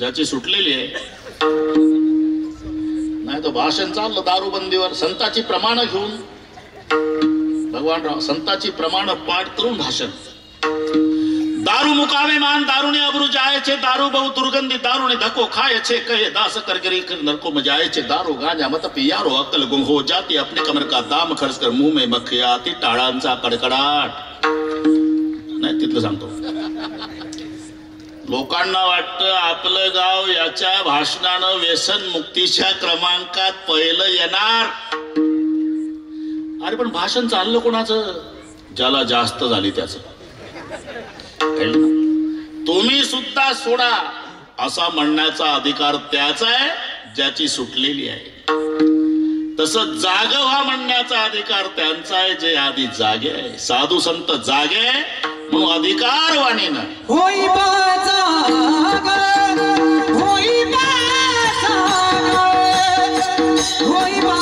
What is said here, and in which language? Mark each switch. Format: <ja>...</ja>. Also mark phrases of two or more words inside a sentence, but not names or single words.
<mr>ज्याची सुटलेली आहे. नाही तर भाषण चाललं दारूबंदीवर, संतांची प्रमाण घेऊन भगवान राव संतांची प्रमाण पाठ करून भाषण. दारू मुकावे मान दारूने अब्रू जायचे, दारू बहु दुर्गंधी दारूने धक्को खायचे,</mr> <hi>कहे दास करकरी कर नरको में जायचे, दारू गांजा मत पियारो अक्कल गुम हो जाती, अपने कमर का दाम खर्च कर मुंह में मक्खिया आती,</hi> <mr>टाळांचा कडकडाट. नाही तिथलं सांगतो. लोकांना वाटतं आपलं गाव याच्या भाषणानं व्यसन मुक्तीच्या क्रमांकात पहिलं येणार. अरे पण भाषण चाललं कोणाचं? ज्याला जास्त झाली त्याचं. तुम्ही सुद्धा सोडा असा म्हणण्याचा अधिकार त्याचा आहे ज्याची सुटलेली आहे. तसं जाग व्हा म्हणण्याचा अधिकार त्यांचा आहे जे आधी जागे आहे. साधू संत जागे आहे म्हणून अधिकारवाणीनं होई जाग, होई जाग, होई</mr>